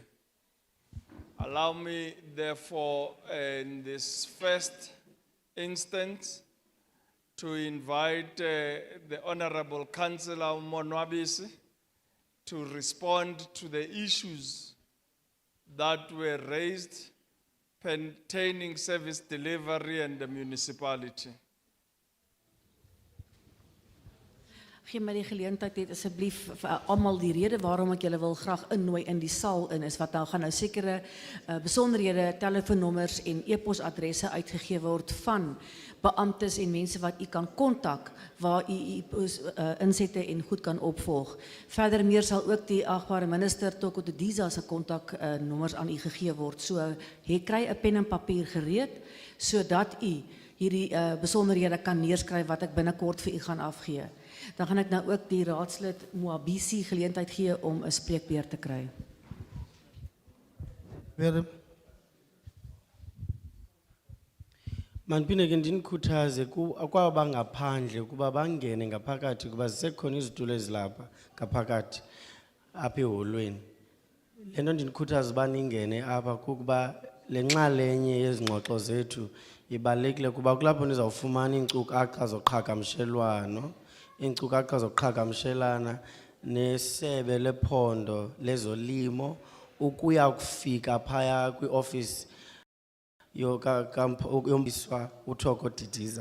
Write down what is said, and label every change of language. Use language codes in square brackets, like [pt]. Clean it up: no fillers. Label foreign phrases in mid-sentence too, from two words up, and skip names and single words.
[en] Allow me, therefore, in this first instance, to invite the Honorable Councillor Monwabisi to respond to the issues that were raised pertaining service delivery and the municipality. [af] Gee my die geleentheid net asseblief vir almal die rede waarom ek julle wil graag innooi in die saal in is wat nou gaan nou sekere besonderhede, telefoonnommers en e-posadresse uitgegee word van beamptes en mense wat u kan kontak waar u insette en goed kan opvolg. Verder meer sal ook die agbare minister Toko Tediza se kontaknommers aan u gegee word. So jy kry 'n pen en papier gereed sodat u hierdie besonderhede kan neerskryf wat ek binnekort vir u gaan afgee. Dan gaan ek nou ook die raadslid Moabisi geleentheid gee om 'n spreekbeurt te kry. [xh] Mandiphinda ke ndinikhuthaze kwaba bangaphandle ukuba bangene ngaphakathi kuba zisekhona izitulo ezilapha ngaphakathi apha eholweni. Le nto ndinikhuthaza uba ningene apha kukuba le nxalenye yezingxoxo zethu ibalulekile kuba kulapho nizawufumana iinkcukacha zoqhagamshelwano, iinkcukacha zoqhagamshelana nesebe lephondo lezolimo ukuya kufika phaya kwiofisi yombiswa uThoko Didiza.